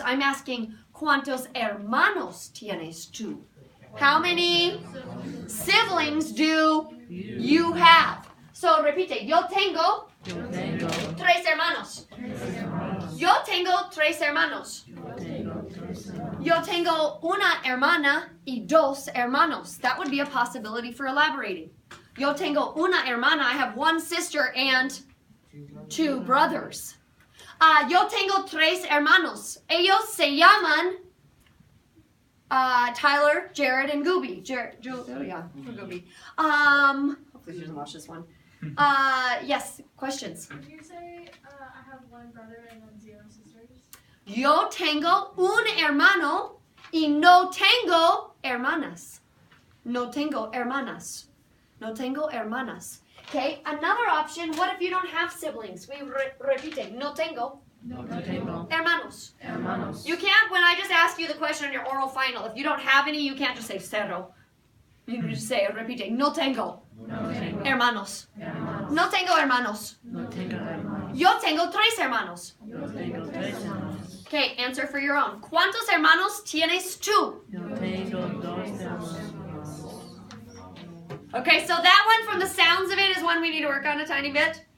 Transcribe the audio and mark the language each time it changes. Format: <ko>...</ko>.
<en>I'm asking,</en> <es>¿cuántos hermanos tienes tú?</es> <en>How many siblings do you have?</en> <es>So, repite. Yo tengo Yo tengo 3 hermanos. tres hermanos. Yo tengo 3 hermanos. Yo tengo tres hermanos. Yo tengo una hermana y dos hermanos.</es> <en>That would be a possibility for elaborating.</en> <es>Yo tengo una hermana.</es> <en>I have one sister and two brothers.</en> <es>Yo tengo tres hermanos. Ellos se llaman Tyler, Jared, and Gooby. Gooby.</es> <en>Hopefully she doesn't watch this one. Yes, questions? Did you say I have one brother and then 0 sisters?</en> <es>Yo tengo un hermano y no tengo hermanas. No tengo hermanas. No tengo hermanas.</es> <en>Okay, another option, what if you don't have siblings?</en> <es>We repite, no tengo hermanos. Hermanos.</es> <en>You can't, when I just ask you the question on your oral final, if you don't have any, you can't just say cero. You can just say, repite,</en> <es>no tengo hermanos. Hermanos. No tengo hermanos. No tengo hermanos. Yo tengo tres hermanos. Yo tengo tres hermanos.</es> <en>Okay, answer for your own.</en> <es>¿Cuántos hermanos tienes tú? Yo tengo dos hermanos.</es> <en>Okay, so that one from the sounds of it is one we need to work on a tiny bit.</en>